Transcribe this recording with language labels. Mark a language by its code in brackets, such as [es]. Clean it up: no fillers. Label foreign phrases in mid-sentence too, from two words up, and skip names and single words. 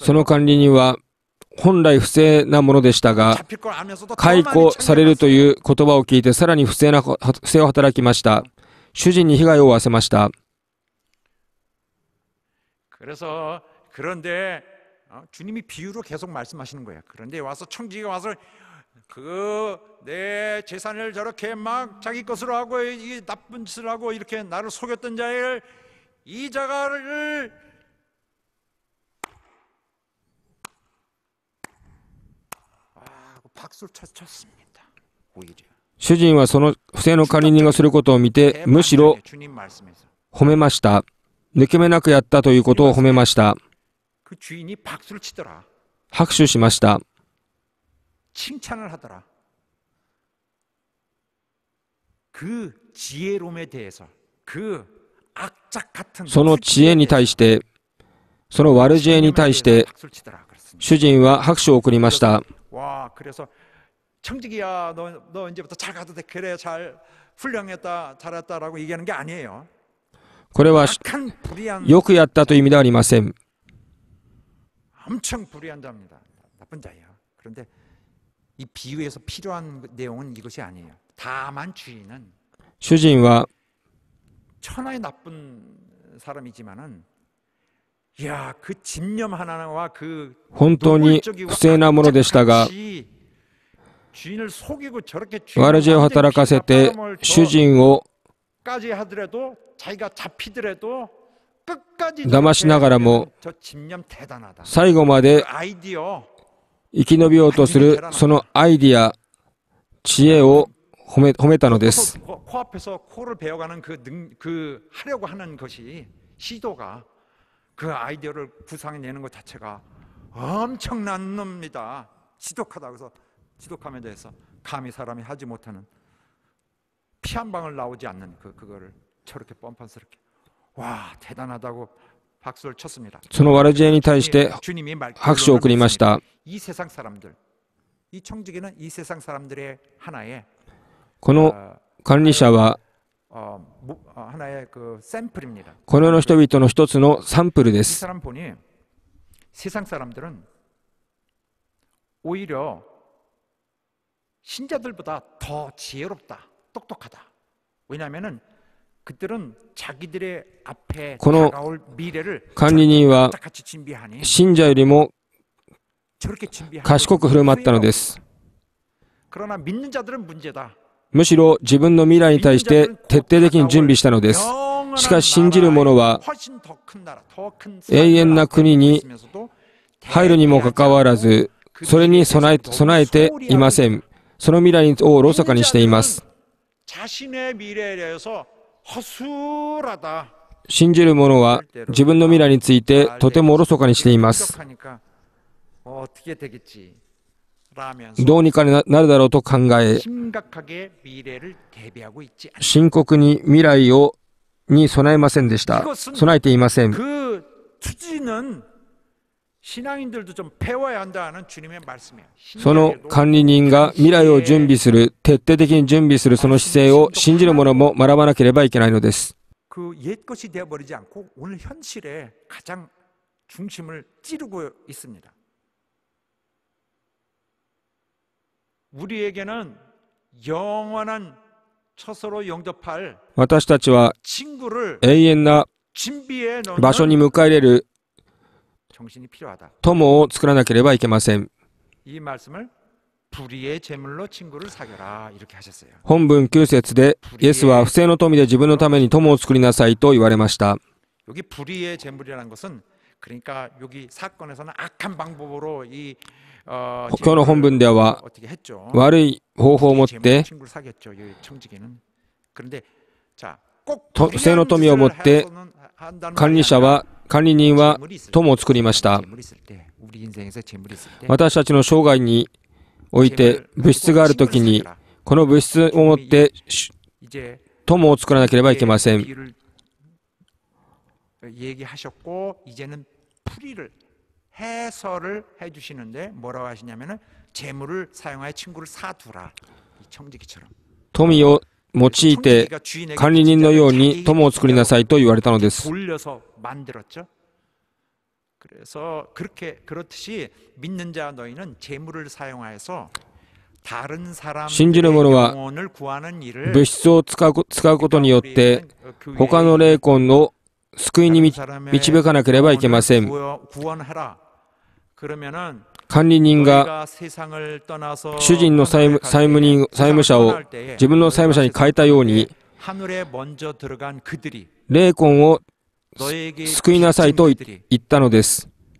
[ja] その管理人は本来不正なものでしたが、解雇されるという言葉を聞いてさらに不正を働きました。主人に被害を負わせました。 [ko] 그런데 주님이 비유로 계속 말씀하시는 거예요. 그런데 와서 청지기가 와서 내 재산을 저렇게 막 자기 것으로 하고 이 나쁜 짓을 하고 이렇게 나를 속였던 자를 이 자가를 박수를 쳤습니다. 오히려 [ja] 主人はその不正の管理人がすることを見てむしろ褒めました。抜け目なくやったということを褒めました。 [ko] 그 주인이 박수를 치더라. [ja] 拍手しました。 [ko] 칭찬을 하더라. 그 지혜로움에 대해서 그 악작 같은 [ja] その知恵に対して、その悪知恵に対して、主人は拍手を送りました。 [ko] 와, 그래서 청직이야, 너 이제부터 잘 가도 돼. 그래, 잘 훌륭했다, 잘했다라고 얘기하는 게 아니에요. [ja] これは [ko] 악한 불의한 [ja] よくやったという意味ではありません。 [ko] 엄청 불의한 자입니다. 나쁜 자예요. 그런데 이 비유에서 필요한 내용은 이것이 아니에요. 다만 주인은 [ja] 主人は [ko] 천하의 나쁜 사람이지만은, 야, 그 집념 하나와 그 [ja] 本当に不正なものでしたが、 [ko] 주인을 속이고 저렇게 [ja] 悪知恵を働かせて主人を [ko] 까지 하더라도 자기가 잡히더라도 끝까지 [ja] 騙しながらも [ko] 저 집념 대단하다. [ja] 最後まで [ko] 그 아이디어 [ja] 生き延びようとするそのアイディア、知恵を褒めたのです。 [ko] 코앞에서 코를 배워가는 그 하려고 하는 것이 시도가 그 아이디어를 구상해내는 것 자체가 엄청난 놈입니다. 지독하다. 그래서 지독함에 대해서 감히 사람이 하지 못하는 피 한 방울 나오지 않는 그거를 저렇게 뻔뻔스럽게, 와, 대단하다고 박수를 쳤습니다. [ja] その悪知恵に対して [ko] 주님이 [ja] 拍手を送りました。 [ko] 이 세상 사람들, 이 청지기는 이 세상 사람들의 하나의 [ja] この管理者は [ko] 하나의 그 샘플입니다. [ja] この世の人々の一つのサンプルで [ko] 이 [ja] す。 [ko] 사람 보니 세상 사람들은 오히려 신자들보다 더 지혜롭다, 똑똑하다. 왜냐하면은 그들은 자기들의 앞에 [ja] この [ko] 다가올 미래를 [ja] 管理人は [ko] 같이 준비하니 [ja] 信者よりも [ko] 저렇게 준비하니 [ja] 賢く振る舞ったのです。 [ko] 그러나 믿는 자들은 문제다. [ja] むしろ自分の未来に対して徹底的に準備したのです。しかし信じる者は永遠な国に入るにもかかわらず、それに備えていません。その未来をおろそかにしています。 [ko] 자신의 미래에 대해서 허술하다. [ja] 信じる者は自分の未来についてとてもおろそかにしています。 [ko] 어떻게 되겠지? [ja] どうにかなるだろうと考え、 [ko] 심각하게 미래를 대비하고 있지. [ja] 深刻に未来に備えませんでした。備えていません。 [ko] 그 투지는 신앙인들도 좀 배워야 한다는 주님의 말씀이에요. [ja] その管理人が未来を準備する、徹底的に準備するその姿勢を信じる者も学ばなければいけないのです。 [ko] 그 옛 것이 되어버리지 않고 오늘 현실에 가장 중심을 찌르고 있습니다. 우리에게는 영원한 처소로 영접할 [ja] 私たちは [ko] 친구를 [ja] 永遠な [ko] 준비해 [ja] 場所に [ko] 놓는 [ja] 迎え入れる [ko] 정신이 필요하다. [ja] 友を作らなければいけません。 [ko] 이 말씀을 불의의 제물로 친구를 사겨라 이렇게 하셨어요. [ja] 本文9節でイエスは不正の富で自分のために友を作りなさいと言われました。 [ko] 여기 불의의 제물이라는 것은 그러니까 여기 사건에서는 악한 방법으로 이 [ja] 今日の本文では [ko] 어떻게 했죠? [ja] 悪い方法を持って [ko] 친구를 사겠죠. 이 청지기는. 그런데 자, 꼭 [ja] 不正の富を持って管理人は友を作りました。 [ko] 우리 인생에서 재물이 있을 때 [ja] 私たちの生涯において物質があるときにこの物質を持って友を作らなければいけません。 [ko] 얘기하셨고 이제는 풀이를 해설을 해주시는데 뭐라고 하시냐면은 재물을 사용하여 친구를 사두라. 이 청지기처럼. [ja] 富を用いて管理人のように友を作りなさいと言われたのです。 [ko] 돌려서 만들었죠. 그래서 그렇듯이 믿는 자 너희는 재물을 사용하여서 다른 사람의 영혼을 구하는 일을 [ja] 物質を使うことによって他の霊魂を救いに導かなければいけません。管理人が主人の債務者を自分の債務者に変えたように霊魂を救いなさいと言ったのです。